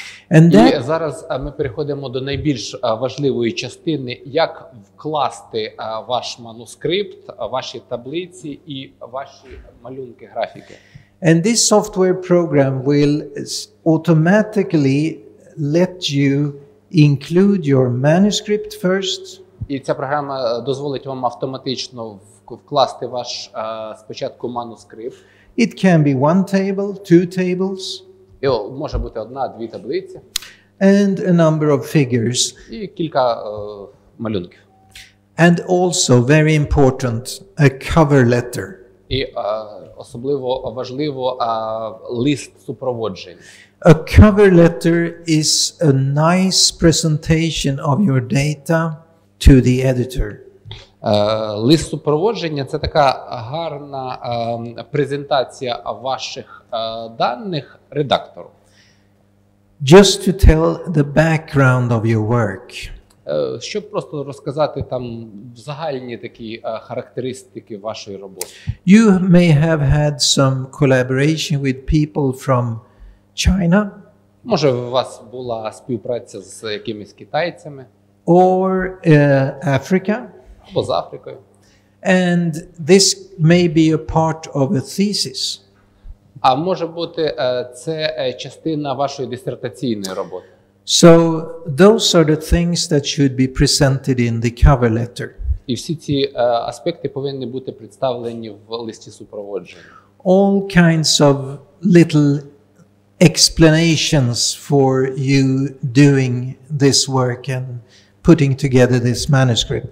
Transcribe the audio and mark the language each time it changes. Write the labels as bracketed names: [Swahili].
[Ukrainian] І зараз ми переходимо до найбільш важливої частини, як вкласти ваш манускрипт, ваші таблиці і ваші малюнки, графіки. [English] And this software program will automatically let you include your manuscript first. [Ukrainian] І ця програма дозволить вам автоматично вкласти ваш спочатку манускрипт. [English] It can be one table, two tables. [Ukrainian] І може бути одна-дві таблиці. [English] And a number of figures. [Ukrainian] І кілька малюнків. [English] And also very important, a cover letter. [Ukrainian] І особливо важливо лист супроводження. [English] A cover letter is a nice presentation of your data to the editor. [Ukrainian] Лист супроводження – це така гарна презентація ваших даних редактору. [English] Just to tell the background of your work. [Ukrainian] Щоб просто розказати там загальні такі характеристики вашої роботи. [English] You may have had some collaboration with people from China. [Ukrainian] Може, у вас була співпраця з якимись китайцями. [English] Or Africa. [Ukrainian] Або з Африкою. [English] And this may be a part of a thesis. [Ukrainian] А може бути, це частина вашої дисертаційної роботи. [English] So those are the things that should be presented in the cover letter. [Ukrainian] І всі ці аспекти повинні бути представлені в листі супроводження. [English] All kinds of little explanations for you doing this work and putting together this manuscript.